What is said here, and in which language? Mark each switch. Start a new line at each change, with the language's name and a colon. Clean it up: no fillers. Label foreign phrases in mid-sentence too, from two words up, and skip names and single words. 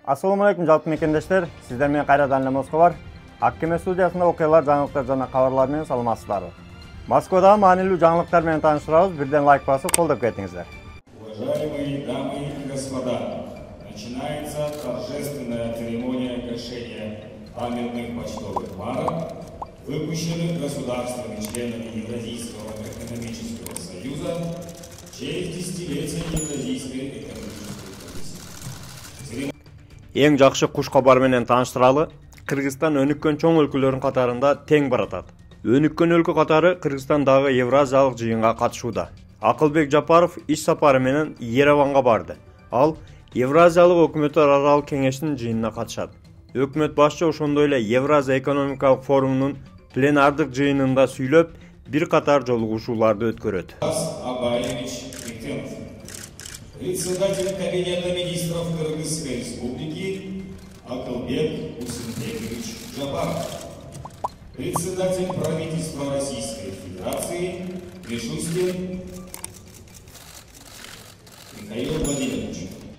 Arabic: السلام عليكم
Kyrgyz: жалпы мекендештер. Сиздер менен кайрадан эле Москва бар. Аккеме студиясында окуялар, жаңылыктар жана кабарлар менен саламатсыздарбы. Москвадагы маанилүү жаңылыктар менен тааныштырабыз. Бирден лайк басып, колдоп кетиңиздер.
Russian: Уважаемые дамы и господа, начинается торжественная церемония гашения памятных почтовых марок, выпущенных государствами членами Евразийского экономического союза в честь десятилетия Евразийской экономической комиссии.
Kyrgyz: Эң жакшы куш кабар менен тааныштыралы. Кыргызстан өнүккөн чоң өлкөлөрдүн катарында тең баратат. Өнүккөн өлкө катары Кыргызстандагы Евразиялык жыйынга катышууда. Акылбек Жапаров иш сапары менен Ереванга барды. Ал Евразиялык өкмөттөр аралык кеңештин жыйынына катышат. Өкмөт башчы ошондой эле Евразия экономикалык форумунун пленардык жыйынында сүйлөп, бир катар жолугушууларды өткөрөт.
Russian: Председатель Кабинета министров Кыргызской республики Акылбек Усенбекович Жапаров. Председатель правительства Российской Федерации Мишустин Михаил Владимирович.